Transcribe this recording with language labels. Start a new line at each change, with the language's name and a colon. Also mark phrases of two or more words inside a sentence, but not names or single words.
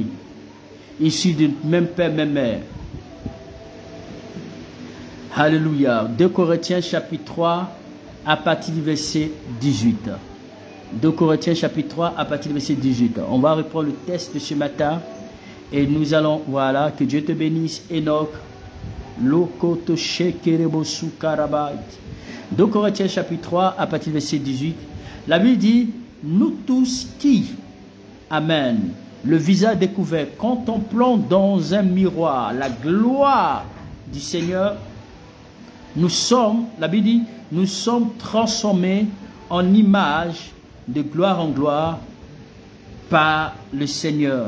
French: Issus du même père, même mère. Alléluia. 2 Corinthiens chapitre 3 à partir du verset 18. 2 Corinthiens chapitre 3 à partir du verset 18. On va reprendre le texte de ce matin. Et nous allons, voilà, que Dieu te bénisse. Enoch. Lokoto shekerebo sukarabait. 2 Corinthiens chapitre 3 à partir du verset 18. La Bible dit, nous tous qui, Amen. Le visage découvert, contemplant dans un miroir la gloire du Seigneur, nous sommes, la Bible dit, nous sommes transformés en image de gloire en gloire par le Seigneur.